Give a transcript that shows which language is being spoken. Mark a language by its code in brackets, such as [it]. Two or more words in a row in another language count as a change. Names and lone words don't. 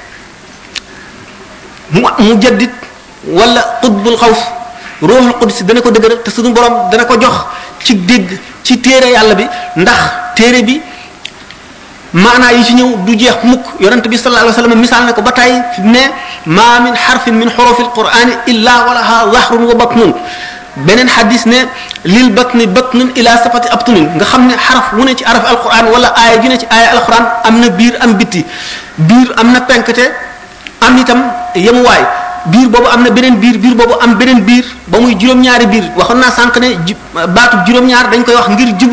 [ar] مجدد ولا قطب الغوث روح القدس [wo] dana ko dëgëral te suñu borom dana ko jox ci dégg ci téere yàlla bi ndax téere bi maanaa yi ci ñëw du jeex mukk yonent bi [ar] صلى الله عليه وسلم [wo] misaal na ko ba tey ne [ar] ما من حرف من حروف القرآن إلا ولها ظهر وبطن [wo] beneen xadis ne [ar] للبطن بطن إلى سبعة أبطن [wo] nga xam ne xaraf wu ne ci [ar] أحرف القرآن [wo] wala aaya ju ne ci [ar] آية القرآن [wo] am na biir am bitti biir am na penkte am itam yemuwaay biir boobu am na beneen biir boobu am beneen biir ba muy juróom-ñaari biir waxoon naa sànq ne baatu juróom-ñaar dañ koy wax ngir jublu